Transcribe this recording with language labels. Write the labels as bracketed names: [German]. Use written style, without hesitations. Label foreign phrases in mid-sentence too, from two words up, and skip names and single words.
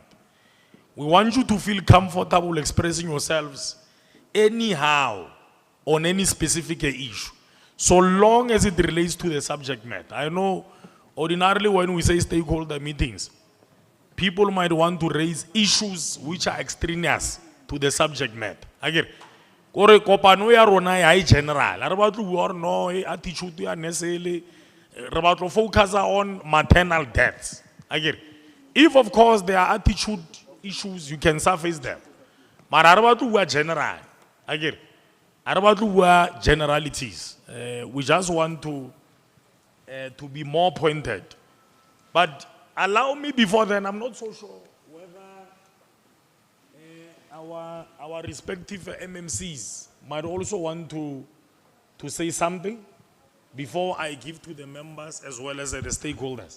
[English] We want you to feel comfortable expressing yourselves anyhow on any specific issue, so long as it relates to the subject matter. I know ordinarily when we say stakeholder meetings, people might want to raise issues which are extraneous to the subject matter. Again, [Tswana] kore kopano ya rona ya general. Re batlo bua [English] no attitude [Tswana] ya nesele. Re batlo [English] focus on maternal deaths. Again, if of course there are attitude issues, you can surface them. [Tswana] But re batlo bua general. Again, re batlo bua generalities. [English] We just want to be more pointed. But allow me before then, I'm not so sure whether our respective MMCs might also want to say something before I give to the members as well as the stakeholders.